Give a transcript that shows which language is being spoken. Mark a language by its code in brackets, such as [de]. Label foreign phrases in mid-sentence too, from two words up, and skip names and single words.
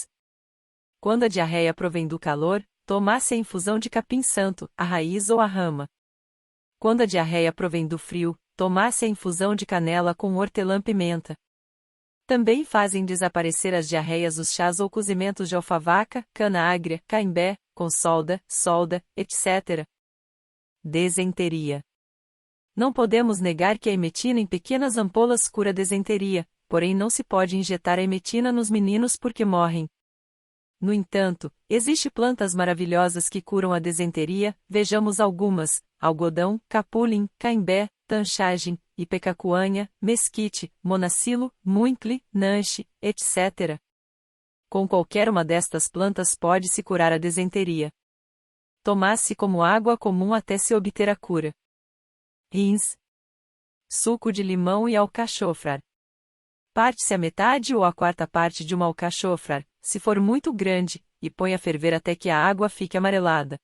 [pt] Quando a diarreia provém do calor, toma-se a infusão de capim-santo, a raiz ou a rama. Quando a diarreia provém do frio, toma-se a infusão de canela com hortelã-pimenta. Também fazem desaparecer as diarreias os chás ou cozimentos de alfavaca, cana-agria, caimbé, consolda, solda, etc. Desenteria. Não podemos negar que a emetina em pequenas ampolas cura desenteria, porém não se pode injetar a emetina nos meninos porque morrem. No entanto, existem plantas maravilhosas que curam a desenteria, vejamos algumas: algodão, capulin, caimbé, tanchagem, ipecacuanha, mesquite, monacilo, muincle, nanche, etc. Com qualquer uma destas plantas pode-se curar a desenteria. Tomar-se como água comum até se obter a cura. Rins. Suco de limão e alcachofrar. Parte-se a metade ou a quarta parte de uma alcachofrar, se for muito grande, e põe a ferver até que a água fique amarelada.